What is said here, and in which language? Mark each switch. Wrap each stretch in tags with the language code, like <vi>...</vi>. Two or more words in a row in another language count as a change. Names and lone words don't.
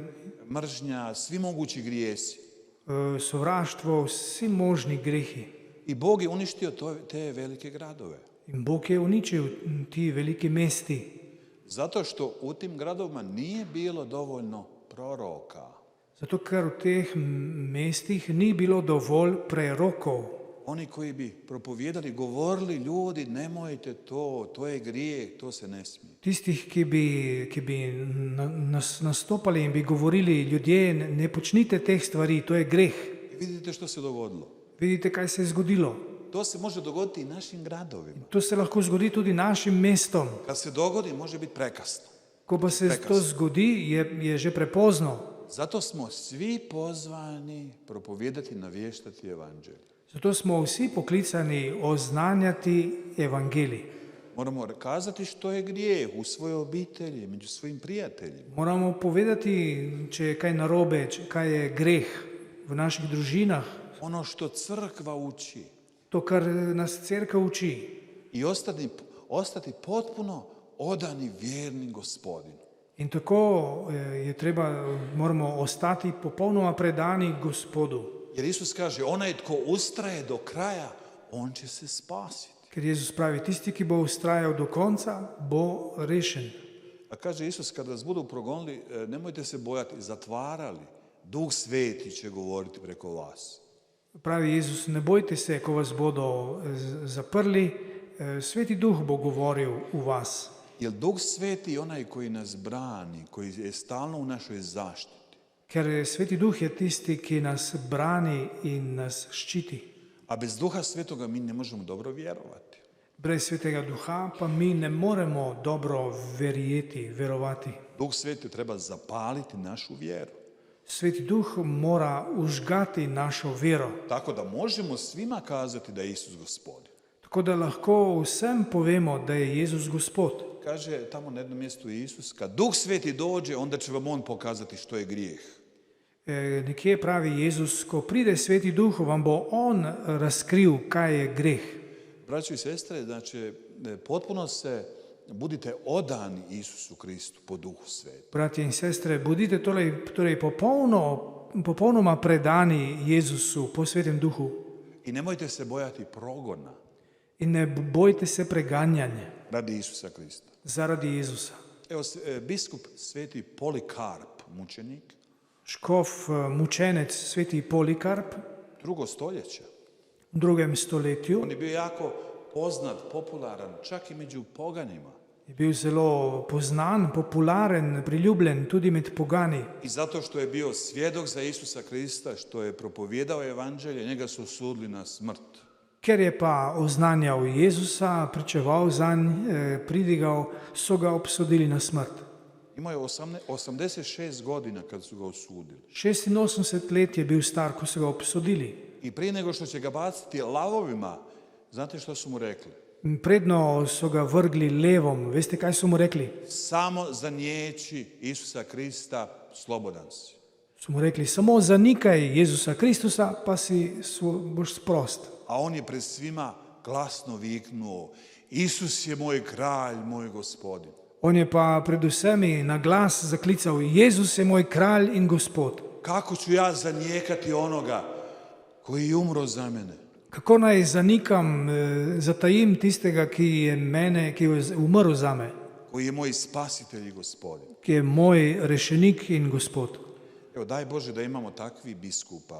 <hr>mržnja, svi mogući grijesi.</hr> <sl>sovraštvo, vsi možni grehi.</sl> <hr>I Bog je uništio te velike gradove.</hr> <sl>In Bog je uničil ti veliki mesti,</sl> <hr>Zato što u tim gradovima nije bilo dovoljno proroka.</hr> <sl>zato ker v teh mestih ni bilo dovolj prerokov.</sl> <hr>Oni koji bi propovijedali, govorili ljudi, nemojte to je grijeh, to se ne smije.</hr> <sl>Tistih, ki bi nastopali in bi govorili, ljudje, ne počnite teh stvari, to je greh.</sl> <hr>I vidite što se dogodilo.</hr> <sl>Vidite, kaj se je zgodilo.</sl> <hr>To se može dogoditi i našim gradovima.</hr> <sl>To se lahko zgodi tudi našim mestom.</sl> <hr>Kad se dogodi, može biti prekasno.</hr> <sl>Ko pa se to zgodi, je že prepozno.</sl> <hr>Zato smo svi pozvani propovijedati, navještati evanđelje.</hr> <sl>Zato smo vsi poklicani oznanjati evangelij.</sl> <hr>Moramo kazati što je grijeh u svojoj obitelji, među svojim prijateljima.</hr> <sl>Moramo povedati, če je kaj narobe, kaj je greh v naših družinah,</sl> <hr>Ono što crkva uči</hr> <sl>to, kar nas cerkev uči.</sl> <hr>i ostati potpuno odani vjerni Gospodinu.</hr> <sl>In tako moramo ostati popolnoma predani Gospodu.</sl> <hr>Jer Isus kaže, onaj tko ustraje do kraja, on će se spasiti.</hr> <sl>Ker Jezus pravi, tisti, ki bo ustrajal do konca, bo rešen.</sl> <hr>A kaže Isus, kad vas budu progonili, nemojte se bojati, zatvarali. Duh Sveti će govoriti preko vas.</hr> <sl>Pravi Jezus, ne bojte se, ko vas bodo zaprli, Sveti Duh bo govoril v vas.</sl> <hr>Jer Duh Sveti je onaj koji nas brani, koji je stalno u našoj zaštiti.</hr> <sl>Ker Sveti Duh je tisti, ki nas brani in nas ščiti.</sl> <hr>A bez Duha Svetoga mi ne možemo dobro vjerovati.</hr> <sl>Brez Svetega Duha pa mi ne moremo dobro verovati.</sl> <hr>Duh Sveti treba zapaliti našu vjeru.</hr> <sl>Sveti Duh mora užgati našo vero.</sl> <hr>Tako da možemo svima kazati da je Isus Gospodin.</hr> <sl>Tako da lahko vsem povemo, da je Jezus Gospod.</sl> <hr>Kaže tamo na jednom mjestu Isus, kad Duh Sveti dođe, onda će vam On pokazati što je grijeh.</hr> <sl>Nekje pravi Jezus, ko pride Sveti Duh, vam bo On razkril, kaj je greh.</sl> <hr>Braćo i sestre, znači, potpuno se budite odani Isusu Kristu po Duhu Svetom.</hr> <sl>Bratje in sestre, bodite torej popolnoma predani Jezusu po Svetem Duhu</sl> <hr>I nemojte se bojati progona</hr> <sl>in ne bojte se preganjanja</sl> <hr>radi Isusa Krista.</hr> <sl>zaradi Jezusa.</sl> <hr>Evo, biskup sveti Polikarp, mučenik,</hr> <sl>Škof mučenec sveti Polikarp</sl> <hr>drugo stoljeće.</hr> <sl>v 2. stoletju</sl> <hr>On je bio jako poznat, popularan, čak I među poganima.</hr> <sl>je bil zelo poznan, popularen, priljubljen tudi med pogani.</sl> <hr>I zato što je bio svjedok za Isusa Krista, što je propovijedao evanđelje, njega su osudili na smrt.</hr> <sl>Ker je pa oznanjal Jezusa, pričeval zanj, pridigal, so ga obsodili na smrt.</sl> <hr>Imao je 86 godina kad su ga osudili.</hr> <sl>86 let je bil star, ko so ga obsodili.</sl> <hr>I prije nego što će ga baciti lavovima, znate što su mu rekli?</hr> <sl>Predno so ga vrgli levom, veste, kaj so mu rekli?</sl> <hr>Samo zaniječi Isusa Krista, slobodan si.</hr> <sl>So mu rekli, samo zanikaj Jezusa Kristusa, pa boš sprost.</sl> <hr>A on je pred svima glasno viknuo, Isus je moj kralj, moj gospodin.</hr> <sl>On je pa pred vsemi na glas zaklical, Jezus je moj kralj in gospod.</sl> <hr>Kako ću ja zanijekati onoga koji je umro za mene?</hr> <sl>Kako naj zanikam, zatajim tistega, ki je umrl za me,</sl> <hr>Koji je moj spasitelj I gospodin.</hr> <sl>ki je moj rešenik in gospod.</sl> <hr>Evo, daj Bože da imamo takvi biskupa,</hr>